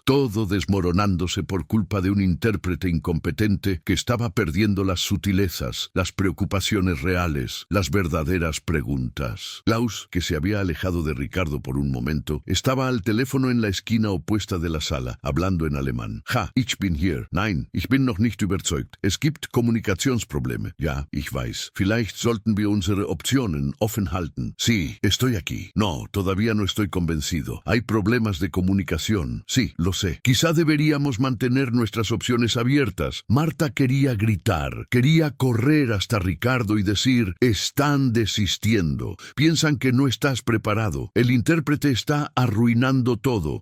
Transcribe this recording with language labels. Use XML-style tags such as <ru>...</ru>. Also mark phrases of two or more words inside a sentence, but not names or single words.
<es>Todo desmoronándose por culpa de un intérprete incompetente que estaba perdiendo las sutilezas, las preocupaciones reales, las verdaderas preguntas. Klaus, que se había alejado de Ricardo por un momento, estaba al teléfono en la esquina opuesta de la sala, hablando en alemán.</es> <de>Ja, ich bin hier. Nein, ich bin noch nicht überzeugt. Es gibt Kommunikationsprobleme. Ja, ich weiß. Vielleicht sollten wir unsere Optionen offen halten.</de> <es>Sí, estoy aquí. No, todavía no estoy convencido. Hay problemas de comunicación. Sí, lo sé. Quizá deberíamos mantener nuestras opciones abiertas. Marta quería gritar, quería correr hasta Ricardo y decir: están desistiendo. Piensan que no estás preparado. El intérprete está arruinando todo.</es>